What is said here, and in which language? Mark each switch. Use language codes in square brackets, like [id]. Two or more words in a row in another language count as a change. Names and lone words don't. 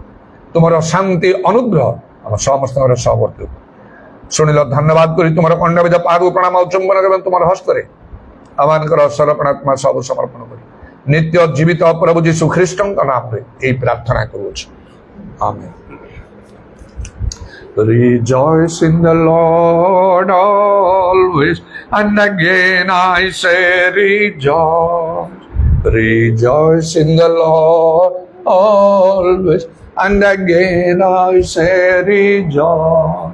[or] ତୁମର ଶାନ୍ତି ଅନୁଗ୍ରହ ଆମ ସମସ୍ତଙ୍କର ସହବର୍ତ୍ତୀ। ଶୁଣିଲ ଧନ୍ୟବାଦ କରି ତୁମର ଖଣ୍ଡବିଧ ପାଦକୁ ପ୍ରଣାମ ଆଉ ଚୁମ୍ବନ ଏବଂ ତୁମର ହସ୍ତରେ ଆମମାନଙ୍କର ସରପଣାତ୍ମା ସବୁ ସମର୍ପଣ କରି ନିତ୍ୟ ଜୀବିତ ପ୍ରଭୁ ଯୀଶୁ ଖ୍ରୀଷ୍ଟଙ୍କ ନାମରେ ଏହି ପ୍ରାର୍ଥନା କରୁଅଛୁ, ଆମେନ୍। [en] Rejoice in the Lord always, and again I say rejoice. Rejoice in the Lord always, and again I say rejoice.